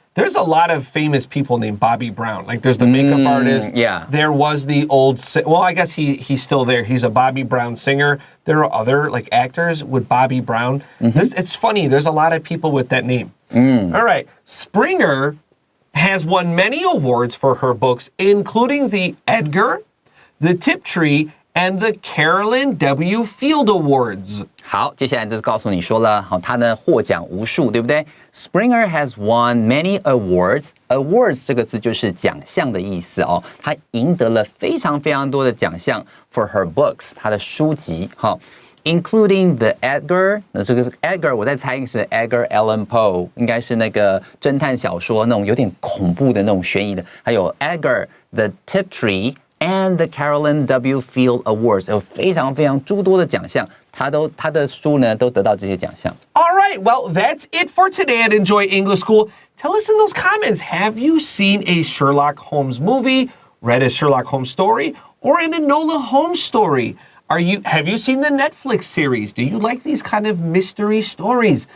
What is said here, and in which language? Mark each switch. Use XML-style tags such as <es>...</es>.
<en>There's a lot of famous people named Bobby Brown. Like there's the makeup artist. Yeah. There was the old, well, I guess he's still there. He's a Bobby Brown singer. There are other like actors with Bobby Brown. It's funny. There's a lot of people with that name. All right. Springer has won many awards for her books, including the Edgar, the Tiptree, and the Carolyn W. Field Awards.</en> <zh>好，接下来就是告诉你说了，好，他呢获奖无数，对不对 ？</zh> <en>Springer has won many awards.</en> <zh>Awards 这个字就是奖项的意思哦，他赢得了非常非常多的奖项</zh> <en>for her books，</en> <zh>他的书籍，好 ，</zh> <en>including the Edgar，</en> <zh>那这个 Edgar 我在猜是 Edgar Allan Poe， 应该是那个侦探小说那种有点恐怖的那种悬疑的，还有 Edgar the Tiptree。And the Carolyn W. Field Awards 有非常非常诸多的奖项，他的书呢都得到这些奖项。</zh> <en>All right, well, that's it for today at Enjoy English School. Tell us in those comments, have you seen a Sherlock Holmes movie, read a Sherlock Holmes story, or an Enola Holmes story? Have you seen the Netflix series? Do you like these kind of mystery stories?</en>